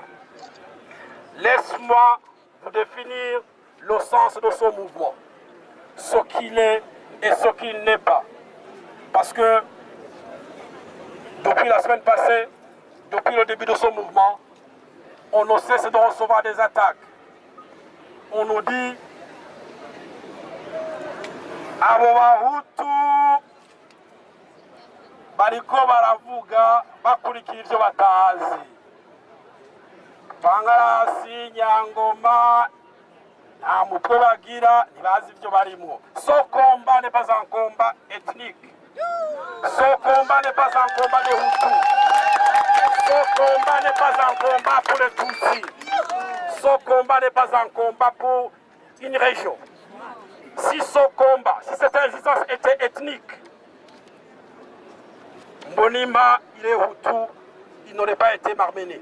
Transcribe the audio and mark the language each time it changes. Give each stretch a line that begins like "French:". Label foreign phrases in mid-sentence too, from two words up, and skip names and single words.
French: Laisse-moi vous définir le sens de ce mouvement, ce qu'il est et ce qu'il n'est pas. Parce que depuis la semaine passée, depuis le début de ce mouvement, on ne cesse de recevoir des attaques. On nous dit
Rundi: abo bahutu bariko baravuga bakurikira ivyo batazi. Bangarasi, Nyangoma, nta mutwe bagira, ntibazi ivyo barimwo.
French: Ce combat n'est pas un combat ethnique. Ce combat n'est pas un combat de Hutus. Ce combat n'est pas un combat pour les Tutsis. Ce combat n'est pas un combat pour une région. Si ce combat, si cette résistance était ethnique, Mbonimpa, il est Hutu, il n'aurait pas été marmené.